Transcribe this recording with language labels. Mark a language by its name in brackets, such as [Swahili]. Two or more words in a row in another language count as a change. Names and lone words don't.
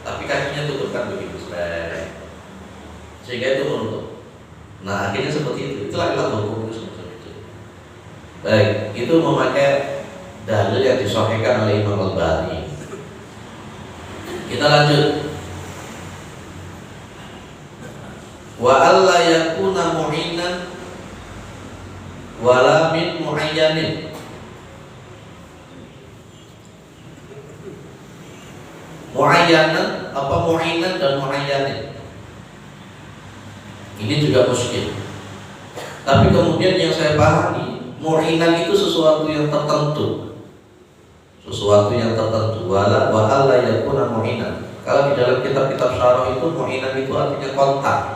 [Indonesian] tapi kakinya tutupkan begitu, sehingga itu menutup. Nah akhirnya seperti itu. Itulah hukum itu seperti itu. Baik, itu memakai dalil yang disahihkan oleh Imam Al-Albani. Kita lanjut. [Arabic] وألا يكون معينا ولا من معين. [Indonesian] Mu'ayyanan apa mu'inan dan mu'ayyanin? Ini juga muskil. Tapi kemudian yang saya pahami, mu'inan itu sesuatu yang tertentu. Sesuatu yang tertentu. [Arabic] وألا يكون معينا. [Indonesian] Kalau di dalam kitab-kitab syarah itu mu'inan itu artinya kontak.